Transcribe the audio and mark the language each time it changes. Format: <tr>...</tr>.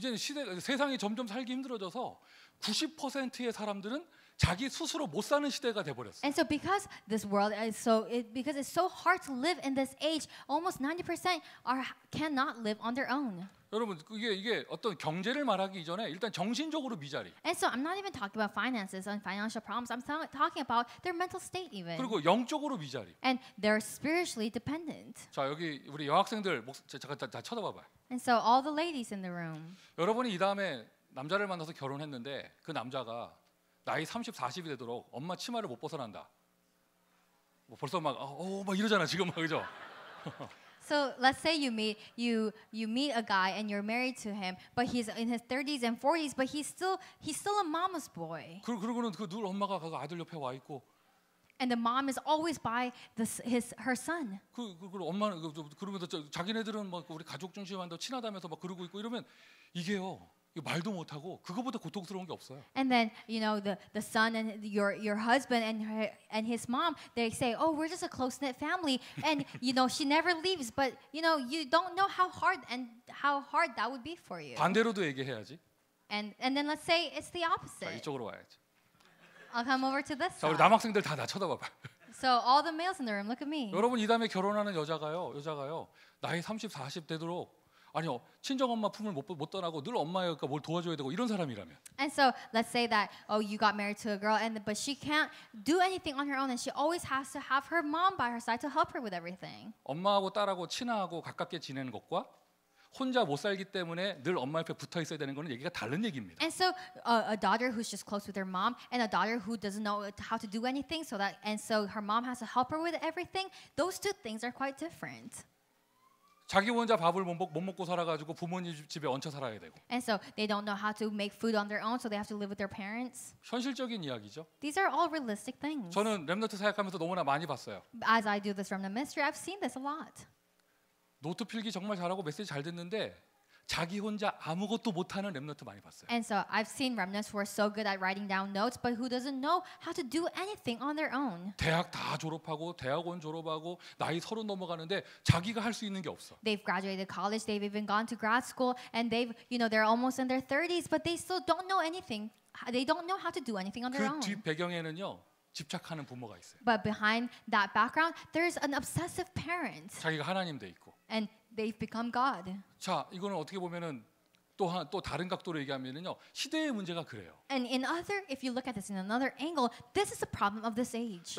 <ko>이제는 세상이 점점 살기 힘들어져서 90%의 사람들은 자기 스스로 못 사는 시대가 돼 버렸어요.</ko> <en>And so because this world is because it's so hard to live in this age, almost 90% cannot live on their own.</en> <ko>여러분 이게 어떤 경제를 말하기 이전에 일단 정신적으로 미자리.</ko> <en>And so I'm not even talking about finances and financial problems. I'm talking about their mental state even.</en> <ko>그리고 영적으로 미자리.</ko> <en>And they're spiritually dependent.</en> <ko>자 여기 우리 여학생들 잠깐 다 쳐다봐봐요.</ko> <en>And so all the ladies in the room.</en> <ko>여러분이 이 다음에 남자를 만나서 결혼했는데 그 남자가 나이 30, 40이 되도록 엄마 치마를 못 벗어난다. 뭐 벌써 막 이러잖아 지금 막 그죠?</ko> <en>So let's say you meet a guy and you're married to him, but he's in his 30s and 40s, but he's still a mama's boy.</en> <ko>그러고는 늘 엄마가 그 아들 옆에 와 있고.</ko> <en>And the mom is always by her son.</en> <ko>그 엄마는 그러면서 자기네들은 막 우리 가족 중심한다 친하다면서 막 그러고 있고 이러면 이게요. 말도 못 하고 그거보다 고통스러운 게 없어요.</ko> <en>And then the son and your husband and his mom, they say, "Oh, we're just a close-knit family." And she never leaves, but you don't know how hard that would be for you.</en> <ko>반대로도 얘기해야지.</ko> <en>And then let's say it's the</en> <ko>자,</ko> <en>opposite.</en> <ko>이쪽으로 와야지.</ko> <en>I'll come over to this</en> <ko>자, 우리</ko> <en>side.</en> <ko>남학생들 다 쳐다봐봐.</ko> <en>So all the males in the room, look at me.</en> <ko>여러분 이 다음에 결혼하는 여자가요 나이 30, 40 되도록 아니요 친정 엄마 품을 못 떠나고 늘 엄마가 뭘 도와줘야 되고 이런 사람이라면.</ko> <en>And so let's say that you got married to a girl but she can't do anything on her own and she always has to have her mom by her side to help her with everything.</en> <ko>엄마하고 딸하고 친하고 가깝게 지내는 것과 혼자 못 살기 때문에 늘 엄마 옆에 붙어 있어야 되는 거는 얘기가 다른 얘기입니다.</ko> <en>And so a daughter who's just close with her mom and a daughter who doesn't know how to do anything so her mom has to help her with everything, those two things are quite different.</en> <ko>자기 혼자 밥을 못 먹고 살아가지고 부모님 집에 얹혀 살아야 되고.</ko> <en>And so they don't know how to make food on their own, so they have to live with their parents.</en> <ko>현실적인 이야기죠.</ko> <en>These are all realistic things.</en> <ko>저는 렘넌트 사역하면서 너무나 많이 봤어요.</ko> <en>As I do this from the ministry, I've seen this a lot.</en> <ko>노트 필기 정말 잘하고 메시지 잘 듣는데 자기 혼자 아무것도 못하는 렘넌트 많이 봤어요.</ko> <en>And so I've seen remnants who are so good at writing down notes, but who doesn't know how to do anything on their own.</en> <ko>대학 다 졸업하고 대학원 졸업하고 나이 30 넘어가는데 자기가 할 수 있는 게 없어.</ko> <en>They've graduated college, they've even gone to grad school, and they're almost in their 30s, but they still don't know anything. They don't know how to do anything on their</en> <ko>그</ko> <en>own.</en> <ko>뒷 배경에는요 집착하는 부모가 있어요.</ko> <en>But behind that background, there's an obsessive parent,</en> <ko>자기가 하나님 돼 있고.</ko> <en>and they've become God.</en> <ko>자, 이거는 어떻게 보면은 또 다른 각도로 얘기하면은요 시대의 문제가 그래요.</ko> <en>And if you look at this in another angle, this is the problem of this age.</en>